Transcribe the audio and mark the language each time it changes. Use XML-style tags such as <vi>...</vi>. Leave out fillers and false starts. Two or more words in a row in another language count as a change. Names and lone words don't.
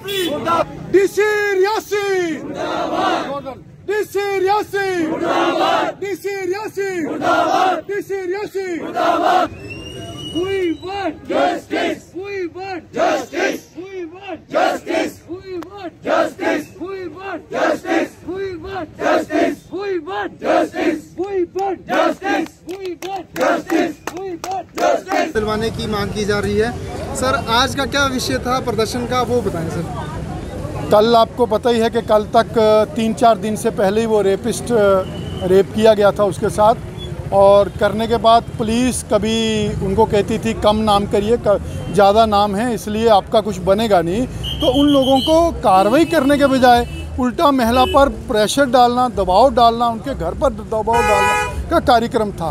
<hi>डीसी रियासी, डीसी रियासी, डीसी रियासी, डीसी रियासी।</hi> <en>We want justice. We want justice. We want justice. We want justice. We want justice. We want justice. We want justice. We want justice. We want justice. We want justice</en> <hi>दिलवाने की मांग की जा रही है। सर आज का क्या विषय था प्रदर्शन का, वो बताएं सर। कल आपको पता ही है कि कल तक 3-4 दिन से पहले ही वो रेप किया गया था उसके साथ, और करने के बाद पुलिस कभी उनको कहती थी कम नाम करिए, ज़्यादा नाम है इसलिए आपका कुछ बनेगा नहीं, तो उन लोगों को कार्रवाई करने के बजाय उल्टा महिला पर प्रेशर डालना, दबाव डालना, उनके घर पर दबाव डालना का कार्यक्रम था।</hi>